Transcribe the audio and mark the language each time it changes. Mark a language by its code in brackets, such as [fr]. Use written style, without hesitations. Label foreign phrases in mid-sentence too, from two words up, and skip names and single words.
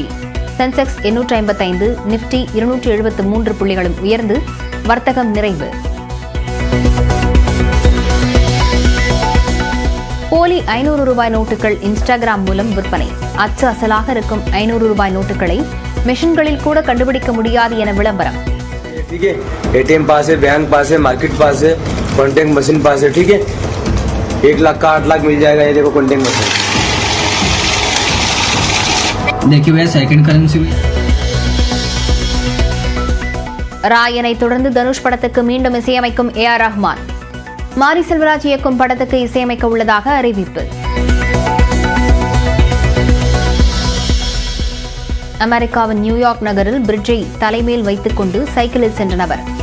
[ta] சென்செக்ஸ் 855, நிப்டி 273 புள்ளிகளும் உயர்ந்து வர்த்தகம் நிறைவு. போலி 500 ரூபாய் நோட்டுகள் இன்ஸ்டாகிராம் மூலம் விற்பனை. அச்சு அசலாக இருக்கும் 500 ரூபாய் நோட்டுகளை மெஷின்களில் கூட கண்டுபிடிக்க முடியாது என விளம்பரம். [hi] ठीक है, एटीएम पास है, बैंक पास है, मार्केट पास है, [en] contact machine [hi] पास है, ठीक है। 1 लाख का 8 लाख मिल जाएगा, ये देखो [en] contact machine. [hi] देखिए भैया [en] second currency [ta] ராயனை தொடர்ந்து தனுஷ் படத்துக்கு மீண்டும் இசையமைக்கும் ஏஆர் ரஹ்மான். மாரி செல்வராஜ் இயக்கும் படத்துக்கு இசையமைக்க உள்ளதாக அறிவிப்பு. அமெரிக்காவின் நியூயார்க் நகரில் பிரிட்ஜை தலைமேல் வைத்துக் கொண்டு சைக்கிளில் சென்ற நபர்.